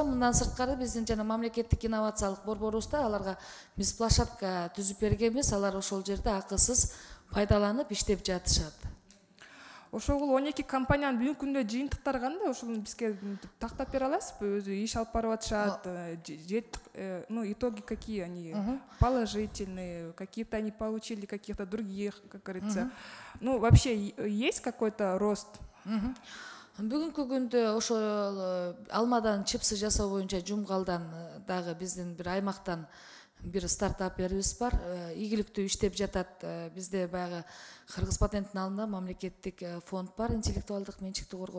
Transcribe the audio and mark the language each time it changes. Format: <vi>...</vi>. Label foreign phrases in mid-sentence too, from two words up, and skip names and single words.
<ky>Мындан сырткары биздин жана мамлекеттик инновациялык борборубузда аларга биз площадка түзүп бергенбиз. Алар ошол жерде акысыз пайдаланып иштеп жатышат. Ошол 12 компаниянын бүгүнкү күндө жыйынтыктары кандай? Ошол бизге тактап бере аласызбы? Өзү иш алып барып атышат,</ky> <ru>итоги какие они? Положительные, какие-то они получили каких-то других, как говорится. Вообще есть какой-то рост?</ru> <ky>Бүгүнкү күндө ошол алмадан чипсы жасоо боюнча Жумгалдан дагы биздин бир аймактан бир стартаперибиз бар. Ийгиликтүү иштеп жатат. Бизде баягы Кыргыз патенттин алдында мамлекеттик фонд бар, интеллектуалдык менчикти коргоо.</ky>